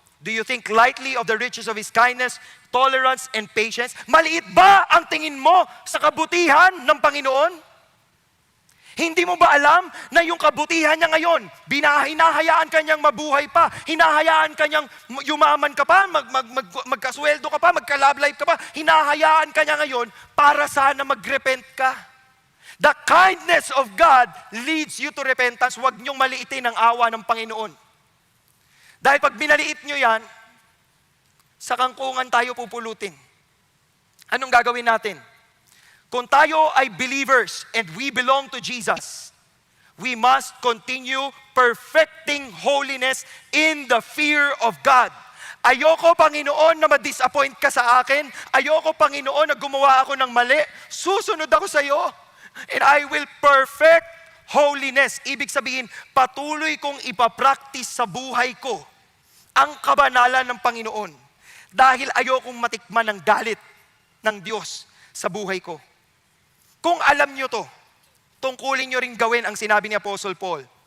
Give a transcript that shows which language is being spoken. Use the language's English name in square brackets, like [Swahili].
[English] Do you think lightly of the riches of His kindness, tolerance, and patience? [Filipino] Maliit ba ang tingin mo sa kabutihan ng Panginoon? Hindi mo ba alam na yung kabutihan niya ngayon, hinahayaan ka niyang mabuhay pa, hinahayaan ka niyang yumaman ka pa, magkasweldo ka pa, magka-love life ka pa, hinahayaan ka niya ngayon para sana mag-repent ka. [English] The kindness of God leads you to repentance. [Filipino] Huwag niyong maliitin ang awa ng Panginoon. Dahil pag binaliit niyo yan, sa kangkungan tayo pupulutin. Anong gagawin natin? Kung tayo ay [English] believers and we belong to Jesus, we must continue perfecting holiness in the fear of God. [Filipino] Ayoko, Panginoon, na ma-disappoint ka sa akin. Ayoko, Panginoon, na gumawa ako ng mali. Susunod ako sa iyo. [English] And I will perfect holiness. [Filipino] Ibig sabihin, patuloy kong ipapractice sa buhay ko ang kabanalan ng Panginoon. Dahil ayokong matikman ng galit ng Diyos sa buhay ko. Kung alam nyo to, tungkulin nyo rin gawin ang sinabi ni Apostle Paul.